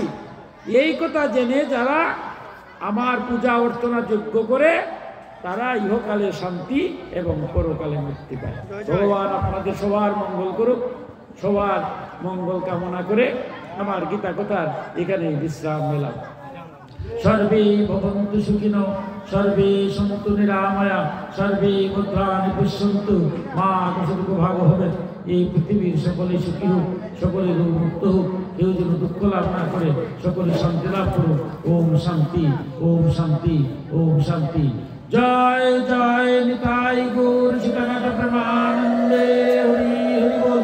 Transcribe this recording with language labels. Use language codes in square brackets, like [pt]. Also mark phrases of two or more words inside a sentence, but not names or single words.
[bn] এই কথা জেনে যারা আমার পূজা অর্চনা যোগ্য করে তারা ইহকালে শান্তি এবং পরকালে মুক্তি পায়। ভগবান আপনাদের সবার মঙ্গল করুক। সবার মঙ্গল কামনা করে আমার গীতা কথার এখানে বিশ্রাম নিলাম। [sa] সর্বে ভবন্তু সুখিনো, সর্বে সন্তু নিরাময়া, সর্বে ভদ্রাণি পশ্যন্তু মা কৌশিক ভাগ হবে। [bn] এই পৃথিবীর সকলে সুখী হোক, সকলে রোগ মুক্ত হোক, কেউ যেন দুঃখ লাভ না করে, সকলে শান্তি লাভ করুক। [sa] ওম শান্তি, ওম শান্তি, ওম শান্তি। [bn] জয় জয় নিতাই গৌর সীতানাথ প্রেমানন্দে, হরি হরি বল।